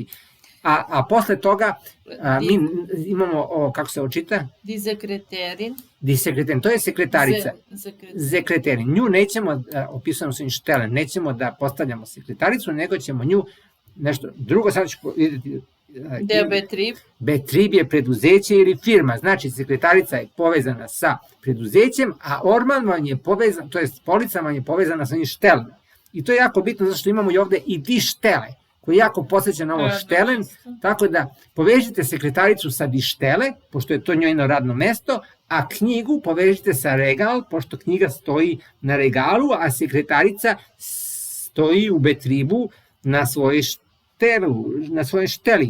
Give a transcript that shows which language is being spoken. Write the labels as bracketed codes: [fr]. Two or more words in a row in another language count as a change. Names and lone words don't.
[sr] A posle toga mi imamo ovo, kako se ovo čita? [de] Die [sr] Sekreterin, to je sekretarica. [de] Sekreterin. [sr] Nju nećemo, opisujemo svojim štelen, nećemo da postavljamo sekretaricu, nego ćemo nju nešto drugo, sad ću vidjeti. [de] Der Betrieb. [sr] Betrieb je preduzeće ili firma, znači sekretarica je povezana sa preduzećem, a orman vam je povezan, to jest polica vam je povezana sa njim štelen. I to je jako bitno zato što imamo i ovde i [de] die štele, [sr] koji jako podsjeća na ovo štelen, tako da povežite sekretaricu sa [de] die štele, [sr] pošto je to njojno radno mesto, a knjigu povežite sa regal, pošto knjiga stoji na regalu, a sekretarica stoji u Betriebu na svojoj na svojoj šteli.